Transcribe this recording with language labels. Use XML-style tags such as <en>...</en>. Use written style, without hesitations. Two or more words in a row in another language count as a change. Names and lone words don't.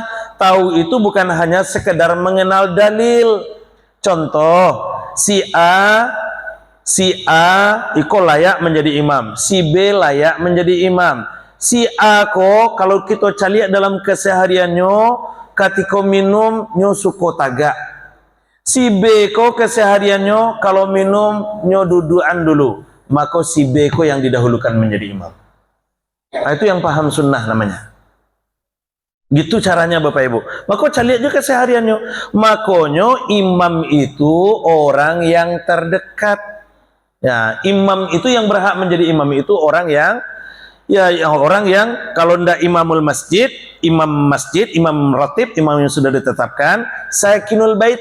<id>Tahu itu bukan hanya sekedar mengenal dalil. Contoh, si A iko layak menjadi imam, si B layak menjadi imam. Si A ko kalau kita cari dalam kesehariannya ketika minum</id> <min>nyo suko tagak.</min> <id>Si B ko kesehariannya kalau minum nyo duduan dulu, maka si B ko yang didahulukan menjadi imam. Nah, itu yang paham sunnah namanya. Gitu caranya Bapak Ibu. Maka cari aja kesehariannya. Makanya imam itu orang yang terdekat. Ya, imam itu yang berhak menjadi imam itu orang yang orang yang kalau ndak</id> <ar>imamul masjid,</ar> <id>imam ratib, imam yang sudah ditetapkan,</id> <ar>sakinul bait.</ar>